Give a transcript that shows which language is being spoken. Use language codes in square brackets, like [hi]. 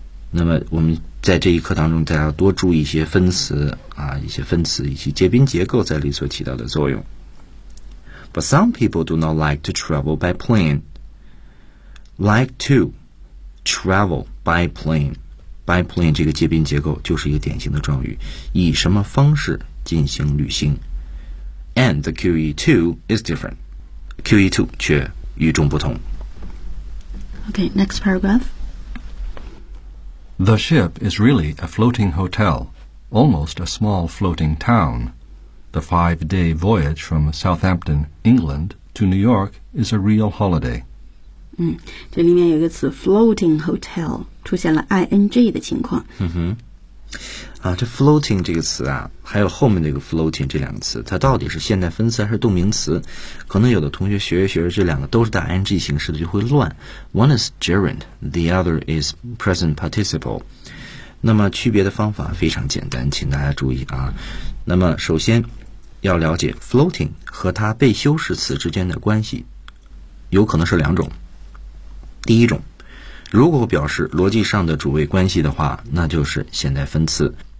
[zh] 那么我们在这一课当中大家要多注意一些分词啊，一些分词以及介宾结构在里所起到的作用。 [en] But some people do not like to travel by plane. Like to travel by plane. [zh] By plane 这个介宾结构就是一个典型的状语，以什么方式进行旅行。 [en] And the QE2 is different. QE2 [zh] 却与众不同。 [en] OK, next paragraph. The ship is really a floating hotel, almost a small floating town. The 5-day voyage from Southampton, England, to New York is a real holiday. [zh] 嗯，这里面有一个词 floating hotel 出现了 ing 的情况。嗯哼，啊，这 floating 这个词啊，还有后面那个 floating 这两个词，它到底是现代分词还是动名词？可能有的同学学着学着这两个都是带 ing 形式的就会乱。 [en] One is gerund, the other is present participle。 [zh] 那么区别的方法非常简单，请大家注意啊。那么首先要了解 floating 和它被修饰词之间的关系，有可能是两种。第一种，如果表示逻辑上的主谓关系的话，那就是现代分词。